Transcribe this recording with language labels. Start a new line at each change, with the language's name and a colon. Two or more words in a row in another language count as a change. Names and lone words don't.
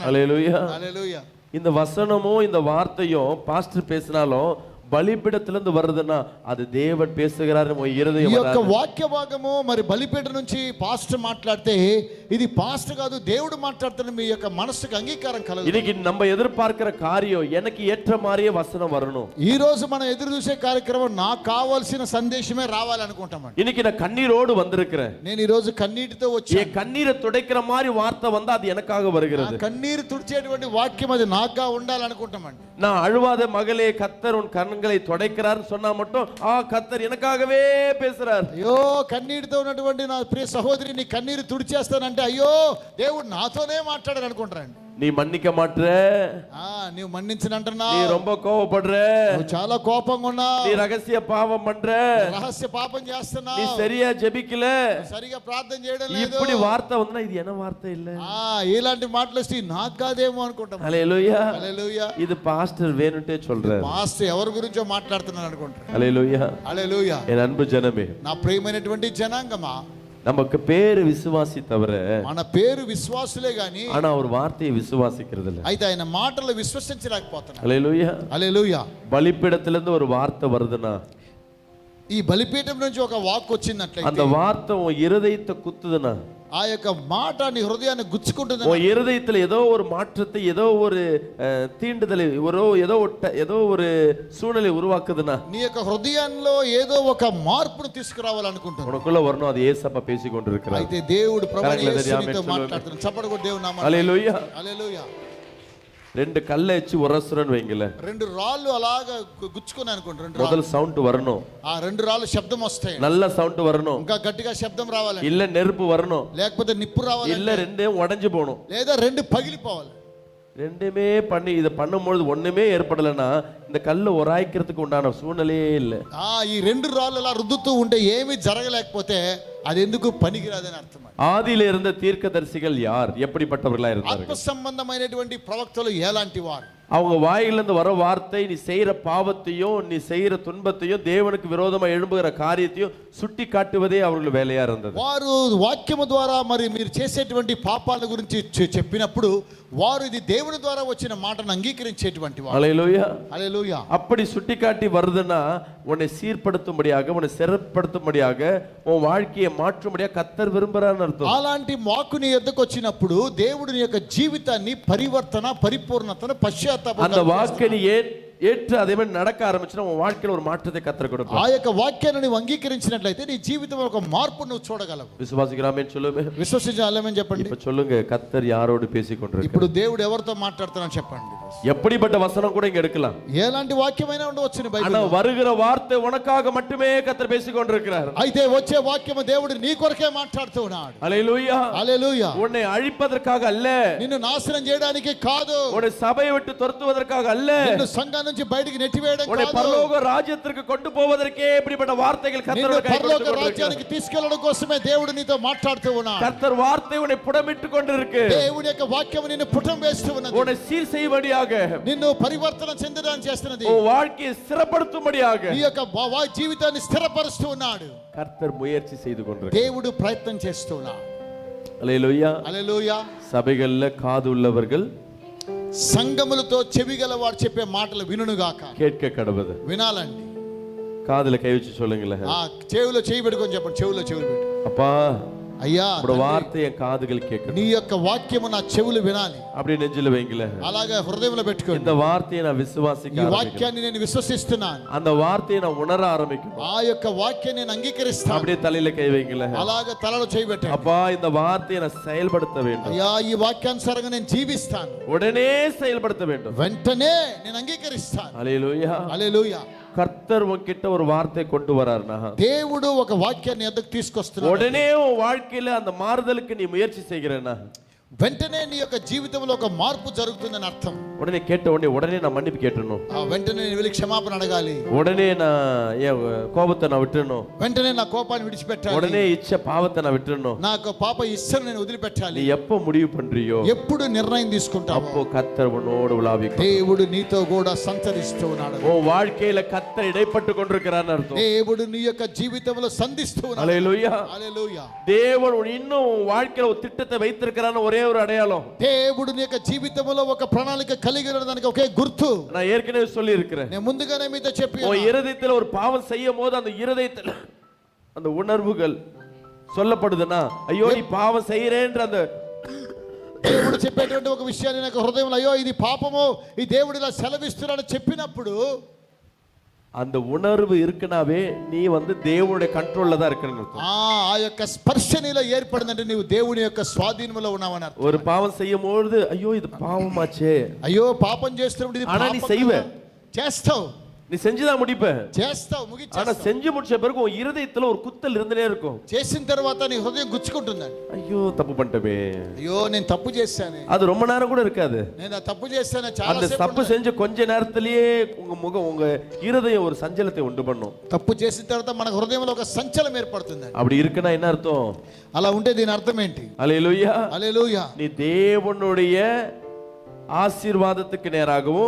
Telugu: హల్లెలూయా. హల్లెలూయా.
Tamil: இந்த வசனமும் இந்த வார்த்தையும் பாஸ்டர் பேசினாலும் బలిపీఠத்திலிருந்து வருதுன்னா அது தேவன் பேசுகிறாரு இருதயம்.
Telugu: ఈ యొక్క వాక్య భాగము మరి బలిపీఠ నుంచి పాస్టర్ మాట్లాడితే ఇది పాస్టర్ కాదు, దేవుడు మాట్లాడుతున్న మీ యొక్క మనసుకు అంగీకారం కలగదు.
Tamil: இன்னைக்கு நம்ம எதிர்பார்க்கிற காரியம் எனக்கு ஏற்ற மாதிரியே வசனம் வரணும்.
Telugu: ఈ రోజు మనం ఎదురు చూసే కార్యక్రమం నాకు కావాల్సిన సందేశమే రావాలి అనుకుంటామండి.
Tamil: இன்னைக்கு நான் கண்ணீரோடு வந்திருக்கிறேன்,
Telugu: నేను ఈ రోజు కన్నీటితో వచ్చి
Tamil: என் கண்ணீரை துடைக்கிற மாதிரி வார்த்தை வந்தா அது எனக்காக வருகிறது.
Telugu: కన్నీరు తుడిచేటువంటి వాక్యం అది నాకుగా ఉండాలనుకుంటామండి.
Tamil: நான் அழுவாத மகளே கர்த்தர் உன் கண்களை துடைக்கிறார்னு சொன்னா மட்டும் கர்த்தர் எனக்காகவே பேசுறார்.
Telugu: అయ్యో కన్నీటితో ఉన్నటువంటి నా ప్రియ సహోదరి నీ కన్నీరు తుడిచేస్తానంటే అయ్యో దేవుడు నాతోనే మాట్లాడారు అనుకుంటారండి.
Tamil: நீ மன்னிக்க மாட்ற,
Telugu: నీవు మన్నించనంటున్నా,
Tamil: நீ ரொம்ப கோவப்படுற,
Telugu: నువ్వు చాలా కోపంగా ఉన్నావు,
Tamil: நீ ரகசிய பாவம் பண்ற,
Telugu: రహస్య పాపం చేస్తున్నావు,
Tamil: நீ சரியா ஜெபிக்கல,
Telugu: సరిగా ప్రార్థన చేయడం లేదు.
Tamil: இப்படி వార్త ఉందా, ఇది ఎన వార్త இல்ல.
Telugu: ఇలాంటి మాటలు వస్తే నాకు కాదేమో అనుకుంటాం. హల్లెలూయా. హల్లెలూయా.
Tamil: இது பாஸ்டர் வேணுட்டே சொல்றார்.
Telugu: పాస్టర్ ఎవరి గురించో మాట్లాడుతున్నాడు అనుకుంటారు. హల్లెలూయా. హల్లెలూయా.
Tamil: என் அன்பு ஜனமே,
Telugu: నా ప్రియమైనటువంటి జనాంగమా,
Tamil: நமக்கு பேரு விசுவாசி தவிர
Telugu: మన పేరు విశ్వాసులే గాని
Tamil: ஆனா ஒரு வார்த்தையை விசுவாசிக்கிறது இல்ல.
Telugu: అయితే ఆయన మాటలు విశ్వసించలేకపోతున్నారు. హల్లెలూయా. హల్లెలూయా.
Tamil: బలిపీఠத்திலிருந்து ஒரு வார்த்தை வருதுன்னா,
Telugu: ఈ బలిపీఠం నుంచి ఒక వాక్ వచ్చినట్లయితే
Tamil: அந்த வார்த்தை உன் இருதயத்தை குத்துதுன்னா,
Telugu: ఆ యొక్క మాట నీ హృదయాన్ని గుచ్చుకుంటుంది.
Tamil: உன் இருதயத்துல ஏதோ ஒரு மாற்றத்தை, ஏதோ ஒரு தீண்டுதலை, ஏதோ ஒரு சூழ்நிலை உருவாக்குதுன்னா,
Telugu: నీ యొక్క హృదయంలో ఏదో ఒక మార్పును తీసుకురావాలనుకుంటున్నావు.
Tamil: உனக்குள்ள வரணும், அது ஏசப்பா பேசி கொண்டிருக்கிறார்.
Telugu: అయితే దేవుడు ప్రభువు యేసునితో మాట్లాడుతున్నాడు. చప్పటి కొట్టి దేవుని నామమున హల్లెలూయా. హల్లెలూయా.
Tamil: ரெண்டு கல்லை வச்சு உரசுறன்னு வைங்கள,
Telugu: రెండు రాళ్ళు అలాగా గుచ్చుకుని అనుకోండి. రెండు
Tamil: முதல் சவுண்ட் வரணும்,
Telugu: ఆ రెండు రాళ్ళు శబ్దం వస్తాయి,
Tamil: நல்ல சவுண்ட் வரணும்,
Telugu: ఇంకా గట్టిగా శబ్దం రావాలి,
Tamil: இல்ல நெருப்பு வரணும்,
Telugu: లేకపోతే నిప్పు రావాలి,
Tamil: இல்ல ரெண்டே உடைஞ்சு போகணும்,
Telugu: లేదా రెండు పగిలిపోవాలి.
Tamil: ரெண்டுமே பண்ணி இதை பண்ணும்பொழுது ஒண்ணுமே ஏற்படலைன்னா இந்த கல்லை உராய்க்கிறதுக்கு உண்டான சூழ்நிலையே இல்லை.
Telugu: ఈ రెండు రాళ్ళు అలా రుద్దుతూ ఉంటే ఏమీ జరగలేకపోతే అది ఎందుకు పనికిరాదని అర్థం.
Tamil: ஆதியில இருந்த தீர்க்கதரிசிகள் யார், எப்படிப்பட்டவர்களா இருந்தார்கள்?
Telugu: ఆత్మ సంబంధమైనటువంటి ప్రవక్తలు ఎలాంటి వారు?
Tamil: அவங்க வாயிலிருந்து வர வார்த்தை நீ செய்யற பாவத்தையும் நீ செய்யற துன்பத்தையும் தேவனுக்கு விரோதமா எழும்புகிற காரியத்தையும் சுட்டி காட்டுவதே அவர்கள் வேலையா இருந்தது.
Telugu: వారు వాక్యము ద్వారా మరి మీరు చేసేటువంటి పాపాల గురించి చెప్పినప్పుడు వారు ఇది దేవుని ద్వారా వచ్చిన మాటను అంగీకరించేటువంటి వారు. హల్లెలూయా. హల్లెలూయా.
Tamil: அப்படி சுட்டி காட்டி வருதுன்னா உன்னை சீர்படுத்தும்படியாக, உன்னை சிறப்படுத்தும்படியாக, உன் வாழ்க்கையை மாற்றும்படியாக கர்த்தர் விரும்புறான்னு அர்த்தம்.
Telugu: అలాంటి వాక్కుని ఎద్దకు వచ్చినప్పుడు దేవుడి యొక్క జీవితాన్ని పరివర్తన, పరిపూర్ణతను, పశ్చాత్తాపం,
Tamil: அந்த வாக்கை நீ ஏற்று அதே மாதிரி நடக்க ஆரம்பிச்சுன்னா உன் வாழ்க்கையில ஒரு மாற்றத்தை கர்த்தர் கொடுப்பார்.
Telugu: ఆ యొక్క వాక్యాన్ని నువ్వు అంగీకరించినట్లయితే నీ జీవితంలో ఒక మార్పు నువ్వు చూడగలవు.
Tamil: விசுவாசிக்கிறாமே சொல்லுமே.
Telugu: విశ్వసించాలని చెప్పండి.
Tamil: இப்ப சொல்லுங்க, கர்த்தர் யாரோடு பேசிக்கொண்டிருக்கிறார்?
Telugu: ఇప్పుడు దేవుడు ఎవరితో మాట్లాడుతున్నారో చెప్పండి.
Tamil: எப்படிப்பட்ட வசனம் கூட இங்க எடுக்கலாம்.
Telugu: ఎలాంటి వాక్యమైనా ఉండవచ్చు నీ బైబిల్లో.
Tamil: ஆனா வருகிற வார்த்தை உனக்காக மட்டுமே கர்த்தர் பேசிக்கொண்டிருக்கிறார்.
Telugu: అయితే వచ్చే వాక్యము దేవుడు నీ కొరకే మాట్లాడుతూ ఉన్నాడు. హల్లెలూయా. హల్లెలూయా.
Tamil: உன்னை அழிப்பதற்காக அல்ல,
Telugu: నిన్ను నాశనం చేయడానికి కాదు,
Tamil: உன்னை சபையை விட்டு துரத்துவதற்காக அல்ல,
Telugu: నిన్ను సంఘం నుంచి బయటికి నెట్టివేయడం
Tamil: உன்னை
Telugu: కాదు,
Tamil: பரலோக ராஜ்யத்திற்கு கொண்டு போவதற்கே இப்படிப்பட்ட வார்த்தைகள்
Telugu: నిన్ను
Tamil: கர்த்தரோட கை
Telugu: పరలోక
Tamil: கொடுத்து
Telugu: రాజ్యానికి తీసుకెళ్లడం కోసమే దేవుడు నీతో మాట్లాడుతూ ఉన్నాడు.
Tamil: கர்த்தர் வார்த்தை உன்னை புடமிட்டு கொண்டிருக்கு.
Telugu: దేవుడి యొక్క వాక్యం నిన్ను పుటం వేస్తూ ఉన్నది.
Tamil: உன்னை சீர் செய்யும்படியாக,
Telugu: నిన్ను పరివర్తన చెందడానికి చేస్తున్నది.
Tamil: உன் வாழ்க்கையை சிறப்படுத்தும்படியாக
Telugu: నీ యొక్క జీవితాన్ని స్థిరపరుస్తూ ఉన్నాడు.
Tamil: கர்த்தர் முயற்சி செய்து கொண்டிருக்கிறார்.
Telugu: దేవుడు ప్రయత్నం చేస్తూ ఉన్నాడు. హల్లెలూయా. హల్లెలూయా.
Tamil: சபைகள்ல காது உள்ளவர்கள்
Telugu: సంఘములతో చెవిగలవాడు చెప్పే మాటలు వినుగాక.
Tamil: கேட்க கடவுது.
Telugu: వినాలండి.
Tamil: காதுல கை வச்சு சொல்லுங்களேன்.
Telugu: చెవిలో చేయి పెట్టుకొని చెప్పండి. చెవిలో చెవులు పెట్టు.
Tamil: அப்பா,
Telugu: అయ్యా,
Tamil: உங்க வார்த்தை என் காதுகள் கேட்கணும்.
Telugu: నీ యొక్క వాక్యము నా చెవులు వినాలి.
Tamil: அப்படி நெஞ்சில வைங்களேன்.
Telugu: అలాగా హృదయంలో పెట్టుకోండి.
Tamil: இந்த வார்த்தையை நான் விசுவாசிக்க
Telugu: ఈ
Tamil: ஆரம்பிக்கிறேன்.
Telugu: వాక్యాన్ని నేను విశ్వసిస్తున్నాను.
Tamil: அந்த వార్த்தையை நான் உணர ஆரம்பிக்கணும்.
Telugu: ఆ యొక్క వాక్యాన్ని నేను అంగీకరిస్తాను.
Tamil: அப்படியே தலையில கை வைங்களேன்.
Telugu: అలాగా తలలో చేయి పెట్టండి.
Tamil: அப்பா, இந்த வார்த்தையை நான் செயல்படுத்த வேண்டும்.
Telugu: అయ్యా, ఈ వాక్యానుసారంగా నేను జీవిస్తాను.
Tamil: உடனே செயல்படுத்த வேண்டும்.
Telugu: వెంటనే నేను అంగీకరిస్తాను.
Tamil: ஹல்லேலூயா.
Telugu: హల్లెలూయా.
Tamil: கர்த்தர் உன்கிட்ட ஒரு வார்த்தை கொண்டு வராருனா,
Telugu: దేవుడు ఒక వాక్యాన్ని ఎద్దకు తీసుకొస్తున్నాడు.
Tamil: உடனே உன் வாழ்க்கையில அந்த மாறுதலுக்கு நீ முயற்சி செய்கிறேன்னா,
Telugu: వెంటనే నీ యొక్క జీవితంలో ఒక మార్పు జరుగుతుందని అర్థం.
Tamil: உடனே கேட்ட உடனே நான் மன்னிப்பு கேட்டணும்.
Telugu: వెంటనే నేను వెళ్ళి క్షమాపణ అడగాలి.
Tamil: உடனே நான் என் கோபத்தை நான் விட்டுறணும்.
Telugu: వెంటనే నా కోపాన్ని విడిచిపెట్టాలి.
Tamil: உடனே இச்ச பாவத்தை நான் விட்டுறணும்.
Telugu: నాకు పాప ఇష్టం నేను వదిలిపెట్టాలి.
Tamil: நீ எப்போ முடிவு பண்றியோ,
Telugu: ఎప్పుడు నిర్ణయం తీసుకుంటావో
Tamil: அப்போ கர்த்தர் உன்னோடு உலாவிக்கும்.
Telugu: దేవుడు నీతో కూడా సంచరిస్తూ ఉన్నాడు.
Tamil: உன் வாழ்க்கையில கர்த்தர் இடைப்பட்டு கொண்டிருக்கிறார்னு அர்த்தம்.
Telugu: దేవుడు నీ యొక్క జీవితంలో సంధిస్తూ ఉన్నాడు.
Tamil: ஹல்லேலூயா.
Telugu: హల్లెలూయా.
Tamil: தேவன் இன்னும் உன் வாழ்க்கையில ஒரு திட்டத்தை வைத்திருக்கிறான்னு ஒரே ஒரு அடையாளம்.
Telugu: దేవుడు నీ యొక్క జీవితంలో ఒక ప్రణాళిక కలిగి ఉన్నదానికి ఒకే గుర్తు
Tamil: நான் ஏற்கனவே சொல்லி இருக்கிறேன்.
Telugu: నేను ముందుగానే మీతో చెప్పి
Tamil: உன் இருதயத்துல ஒரு பாவம் செய்யும் போது அந்த இருதயத்துல அந்த உணர்வுகள் சொல்லப்படுதுன்னா, ஐயோ நீ பாவம் செய்யறேன்ற அந்த
Telugu: దేవుడు చెప్పేటువంటి ఒక విషయాన్ని నాకు హృదయంలో, అయ్యో ఇది పాపము, ఈ దేవుడు ఇలా సెలవిస్తున్నాడు చెప్పినప్పుడు
Tamil: அந்த உணர்வு இருக்குனாவே நீ தேவனுடைய கண்ட்ரோல்ல தான் இருக்கணும்.
Telugu: ఆ యొక్క స్పర్శ నీలో ఏర్పడిందంటే నీవు దేవుని యొక్క స్వాధీనంలో ఉన్నావని అర్థం.
Tamil: ஒரு பாவம் செய்யும்போது ஐயோ இது பாவமாச்சே,
Telugu: అయ్యో పాపం చేస్తున్నప్పుడు ఇది
Tamil: ஆனா நீ
Telugu: పాపం
Tamil: செய்வ.
Telugu: కదా. చేస్తావు,
Tamil: நீ செஞ்சுதான் முடிப்ப.
Telugu: చేస్తావు,
Tamil: ஆனா
Telugu: ముగిచ్చేస్తావు.
Tamil: செஞ்சு முடிச்ச பிறகு உன் இருதயத்துல ஒரு குத்தல் இருந்தே இருக்கும்.
Telugu: చేసిన తర్వాత నీ హృదయం గుచ్చుకుంటుందండి.
Tamil: ஐயோ தப்பு பண்ணிட்டமே,
Telugu: అయ్యో నేను తప్పు చేశాను,
Tamil: அது ரொம்ப நேரம் கூட இருக்காது.
Telugu: నేను ఆ తప్పు చేశాను చాలా
Tamil: அந்த
Telugu: సేపు
Tamil: தப்பு
Telugu: ఉండదు.
Tamil: செஞ்ச கொஞ்ச நேரத்திலேயே உங்க முகம் உங்க இருதயம் ஒரு சஞ்சலத்தை உண்டு பண்ணும்.
Telugu: తప్పు చేసిన తర్వాత మన హృదయంలో ఒక సంచలనం ఏర్పడుతుందండి.
Tamil: அப்படி இருக்குன்னா என்ன అర్థం?
Telugu: అలా ఉంటే దీని అర్థం ఏంటి? ஹல்லேலூயா. హల్లెలూయా.
Tamil: நீ தேவனுடைய ஆசீர்வாதத்துக்கு நேராகவும்,